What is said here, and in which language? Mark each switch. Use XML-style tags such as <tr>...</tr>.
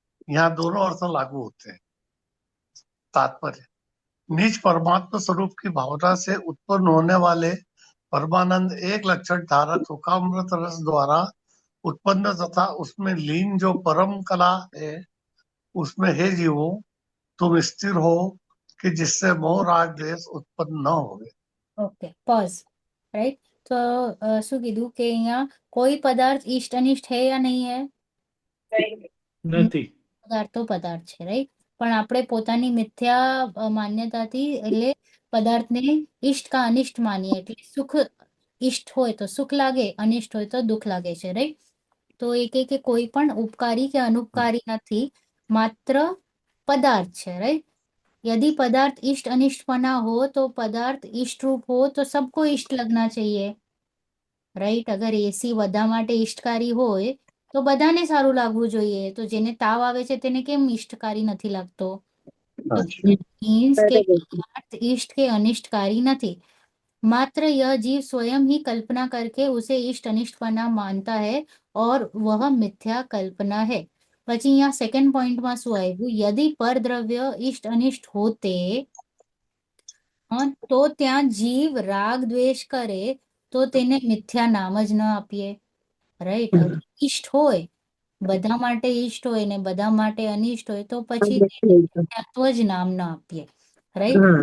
<hi>यहाँ दोनों अर्थ लागू होते हैं। तात्पर्य, निज परमात्मा स्वरूप की भावना से उत्पन्न होने वाले परमानंद एक लक्षण धारक सुखामृत रस द्वारा उत्पन्न तथा उसमें लीन जो परम कला है, उसमें हे जीवो तुम स्थिर हो कि जिससे मोह राग द्वेष उत्पन्न न होवे।</hi> <gu>ઓકે પોઝ રાઈટ તો શું કીધું કે અહીંયા કોઈ પદાર્થ ઇષ્ટ અનિષ્ટ હે યા નહીં હે નથી. પદાર્થ તો પદાર્થ છે રાઈટ પણ આપણે પોતાની મિથ્યા માન્યતાથી એટલે પદાર્થને ઇષ્ટ કા અનિષ્ટ માનીએ એટલે સુખ ઇષ્ટ હોય તો સુખ લાગે અનિષ્ટ હોય તો દુઃખ લાગે છે રાઈટ તો એ કે કોઈ પણ ઉપકારી કે અનુપકારી નથી માત્ર પદાર્થ છે રાઈટ</gu> <hi>यदि पदार्थ इष्ट अनिष्टपना हो तो पदार्थ इष्ट रूप हो तो सबको इष्ट लगना चाहिए</hi> <gu>राइट अगर एसी બધા માટે ઇષ્ટકારી હોય તો બધાને સારું લાગવું જોઈએ તો જેને તાવ આવે છે તેને કેમ ઇષ્ટકારી નથી લાગતો</gu> <hi>तो मीन्स के पदार्थ इष्ट के अनिष्टकारी नहीं, मात्र यह जीव स्वयं ही कल्पना करके उसे इष्ट अनिष्टपना मानता है और वह मिथ्या कल्पना है।</hi> <gu>પછી અહીંયા સેકન્ડ પોઈન્ટમાં શું આવ્યું, યદિ પરદ્રવ્ય ઇષ્ટ અનિષ્ટ હોતે તો ત્યાં જીવ રાગ દ્વેષ કરે તો તેને મિથ્યા નામ જ ન આપીએ, રાઈટ? ઇષ્ટ હોય, બધા માટે ઇષ્ટ હોય ને બધા માટે અનિષ્ટ હોય તો પછી તેને મિથ્યાત્વ જ નામ ન આપીએ, राइट?</gu>